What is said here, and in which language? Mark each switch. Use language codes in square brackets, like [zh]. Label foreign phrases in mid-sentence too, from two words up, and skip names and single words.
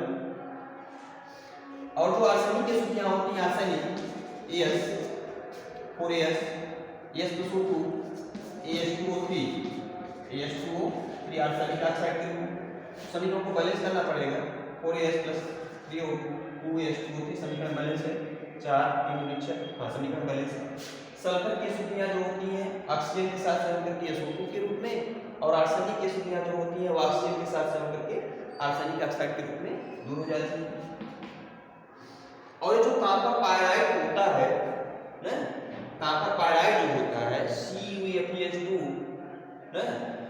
[hi] और जो आर्सेनिक की अशुद्धियां होती हैं, आर्सेनिक AS4AS, AS2O2, AS2O3 [en] arsenic oxide [hi] के सभी को बैलेंस करना पड़ेगा। 4AS+3O2 2AS2O3 समीकरण बैलेंस है 4 3 दूनी 6। हाँ, समीकरण बैलेंस है। सल्फर की अशुद्धियां जो होती हैं ऑक्सीजन के साथ संयोग करके SO2 के रूप में, और आर्सेनिक की अशुद्धियां जो होती हैं वो ऑक्सीजन के साथ संयोग करके [en] arsenic oxide [hi] के रूप में दूर हो जाती हैं। और ये जो [en] copper pyrite [hi] होता है ना, [en] copper pyrite [hi] जो होता है CuFeH2 ना,